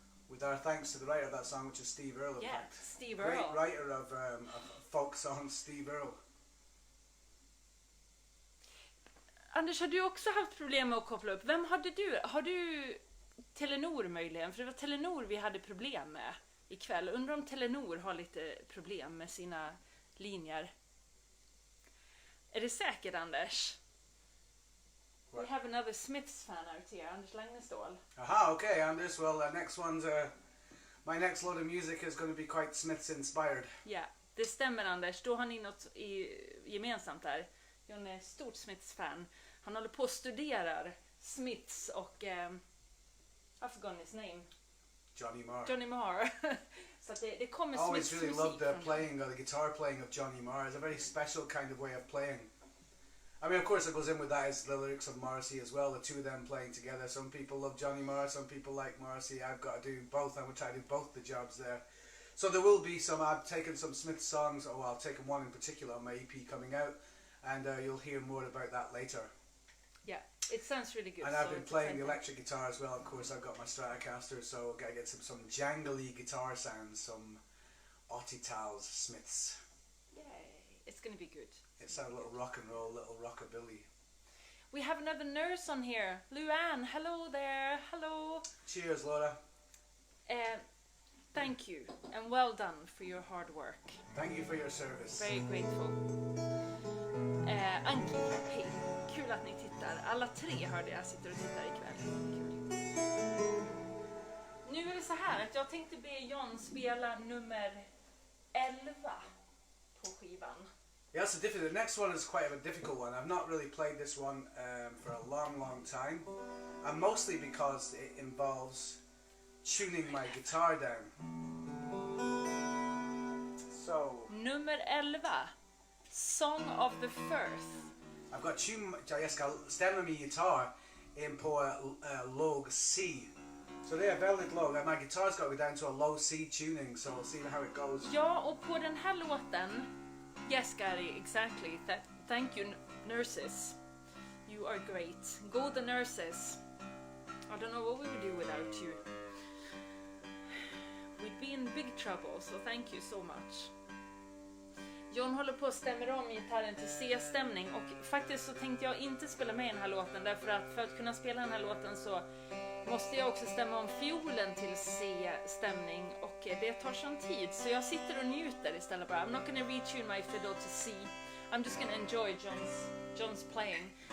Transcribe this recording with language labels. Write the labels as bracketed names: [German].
[English] With our thanks to the writer of that song, which is Steve Earle. Yeah, fact. Steve Great Earle. writer of folk songs, Steve Earle. [Swedish] Anders, har du också haft problem med att koppla upp? Vem hade du? Har du Telenor möjligen? För det var Telenor vi hade problem med ikväll. Undrar om Telenor har lite problem med sina linjer. Är det säkert, [English] Anders? We have another Smiths fan out here, Anders Lagnestål. Aha, okay, Anders. Well, next one's my next load of music is going to be quite Smiths inspired. [Swedish] Ja, det stämmer, Anders. Då har ni något gemensamt där. John är stort Smiths fan. Han håller på och studerar Smiths och [English] I forgot his name. [Swedish] Johnny Marr. Så att det kommer Smiths musik. [English] I always really loved the playing, the guitar playing of Johnny Marr. It's a very special kind of way of playing. I mean, of course, it goes in with that is the lyrics of Morrissey as well, the two of them playing together. Some people love Johnny Marr, some people like Morrissey. I've got to do both. I'm going to try to do both the jobs there. So there will be some, I've taken some Smith songs, well, I've taken one in particular on my EP coming out, and you'll hear more about that later. Yeah, it sounds really good. And I've been playing the electric guitar as well, of course. I've got my Stratocaster, so I've got to get some jangly guitar sounds, some Untitled Smiths. Yay, it's going to be good. It's a little rock and roll, little rockabilly. We have another nurse on here. Luann, hello there. Hello. Cheers, Laura. Thank you and well done for your hard work. Thank you for your service. Very grateful. [Swedish] Anki, hej. Kul att ni tittar. Alla tre hörde jag sitter och tittar ikväll. Kul. Nu är det så här att jag tänkte be John spela nummer 11 på skivan. [English] Yeah, that's a difficult. The next one is quite a difficult one. I've not really played this one for a long time, and mostly because it involves tuning my guitar down. So [Swedish] nummer 11, Song of the Firth. [English] I've got [Swedish] jag ska stämma min gitarr in på låg C. [English] So they are [Swedish] väldigt [English] low. My guitar's got to go down to a low C tuning, so we'll see how it goes. [Swedish] Ja, och på den här låten, [English] yes, Gary, exactly. Thank you, nurses. You are great. Go the nurses. I don't know what we would do without you. We'd be in big trouble, so thank you so much. [Swedish] John håller på att stämma om gitarren till C-stämning och faktiskt så tänkte jag inte spela med den här låten därför att för att kunna spela den här låten så måste jag också stämma om fiolen till C-stämning och det tar sån tid så jag sitter och njuter istället bara. [English] I'm not gonna retune my fiddle to C. I'm just gonna enjoy John's playing.